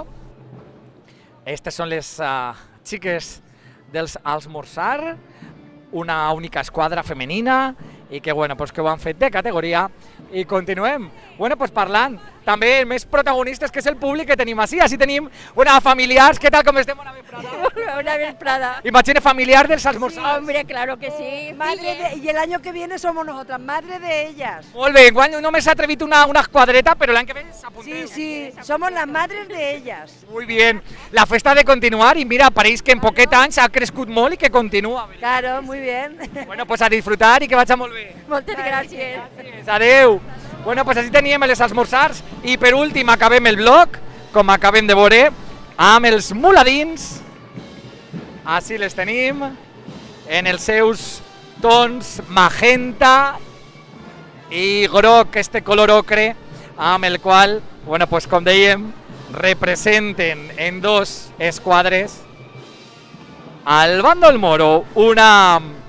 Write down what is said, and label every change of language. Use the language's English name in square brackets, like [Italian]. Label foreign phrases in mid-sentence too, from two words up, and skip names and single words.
[Catalan] Aquestes són les xiques dels Almorzar, una única esquadra femenina i que, pues que ho han fet de categoria. I continuem pues parlant també més protagonistes, que és el públic que tenim així. Així tenim una familiars. [Spanish] ¿Qué tal? ¿Cómo [Catalan] estem? Bona vesprada. Una vesprada. Imagine familiar dels Almorzar. [Spanish] Sí, hombre, claro que sí. Y el año que viene somos nosotras, madre de ellas. Molt bé, enguany només s'ha atrevit una esquadreta, però l'any que ve s'apunteu. Sí, somos las madres de ellas. Muy bien. [Catalan] La festa ha de continuar i mira, pareix que en poquet anys ha crescut molt i que continua. [Spanish] Claro, muy bien. Pues a disfrutar [Catalan] i que vagi molt bé. Moltes gràcies. Adeu. Pues així teníem les esmorzars i per últim acabem el bloc, com acabem de veure, amb els muladins. Així les tenim, en els seus tons magenta i groc, este color ocre, amb el qual, pues com dèiem, representen en 2 esquadres al bàndol moro una